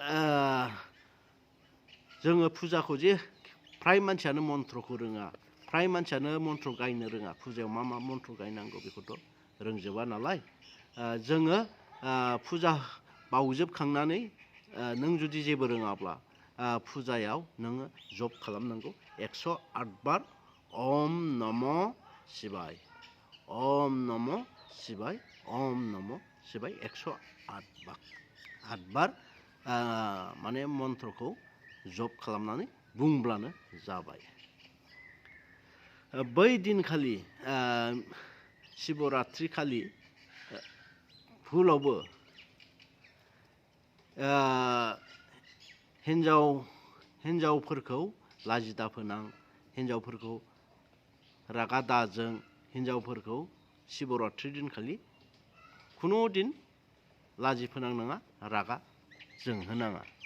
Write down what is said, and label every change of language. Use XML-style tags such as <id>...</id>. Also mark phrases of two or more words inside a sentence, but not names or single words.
<brx>जोङो फुजाखौ जे फ्राय मानसियानो मन्त्रखौ रोङा फ्राय मानसियानो मन्त्र गायनो रोङा फुजायाव मा मन्त्र गायनांगौ बेखौथ' रोंजोबा नालाय जोङो फुजा बावजोबखांनानै नों जुदि जेबो रोङाब्ला फुजायाव नोङो जप खालामनांगौ 108 बार</brx> <sa>ओम नमः शिवाय ओम नमः शिवाय ओम नमः शिवाय</sa> <brx>108 बार माने मन्त्रखौ जप खालामनानै बुंब्लानो जाबाय बै दिनखालि शिबरात्रि खालि फुलावबो हिन्जावफोरखौ लाजिदा फोनां हिन्जावफोरखौ रागा दाजों हिन्जावफोरखौ शिबरात्रि दिनखालि खुनु दिन लाजि फोनांनाङा रागा जोंहोनाङा</brx>